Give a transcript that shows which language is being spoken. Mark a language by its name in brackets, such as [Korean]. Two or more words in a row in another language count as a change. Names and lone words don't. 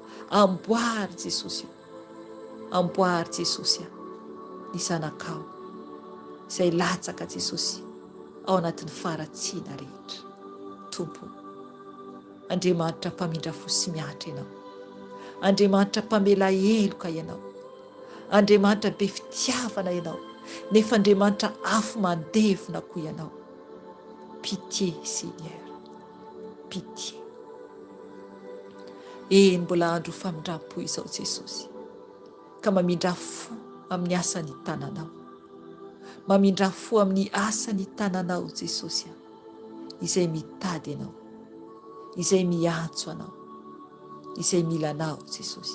[Malagasy] Amboary Jesosy io, amboary Jesosy ny zanakao izay latsaka Jesosy ao anatin'ny faharatsiana rehetra. Tompo, Andriamanitra mpamindra fo sy miatra ianao, Andriamanitra mpamela heloka ianao, Andriamanitra be fitiavana ianao, nefa Andriamanitra afo mandevona koa ianao. [French] Pitié Seigneur, pitié. [Malagasy] Mbola andro famindram-po izao Jesosy, ka mamindra fo amin'ny asany tananao, mamindra fo amin'ny asany tananao Jesosy, izay mitady ianao, izay miantso anao, izay mila anao Jesosy.